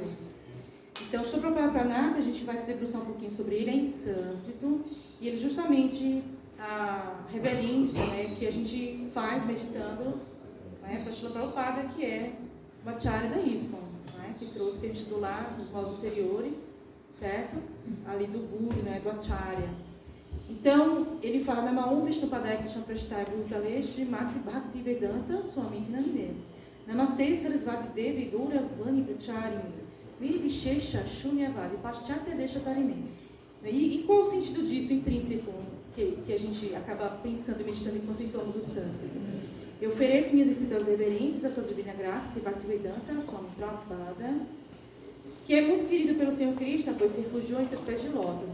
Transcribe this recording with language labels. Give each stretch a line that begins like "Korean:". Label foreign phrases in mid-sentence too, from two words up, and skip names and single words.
Portuguese: Então, Shoprapala Pranati, a gente vai se debruçar um pouquinho sobre ele, é em sânscrito, e ele justamente a reverência, né, que a gente faz meditando, né, para Srila Prabhupada, que é o Acharya da ISKCON, né, que trouxe, que a gente estudou lá nos modos anteriores, certo? Ali do Guru, né, do Acharya. Então, ele fala
Sanskrit: Namaum Vishnupadaya Krishna Prashtai Bhutalesh Mati Bhakti Vedanta Swami Namine Namaste Sarasvati Devi Gaura Vani Pracharini Nirvishesha Shunyavadi Paschatya Desha Tarine.
Portuguese: E qual o sentido disso intrínseco que a gente acaba pensando e meditando enquanto entoamos o sânscrito? Eu ofereço minhas espirituais reverências à sua divina graça, se Bhaktivedanta, Swami Prabhupada, que é muito querido pelo Senhor Krishna, pois se refugiou em seus pés de lótus.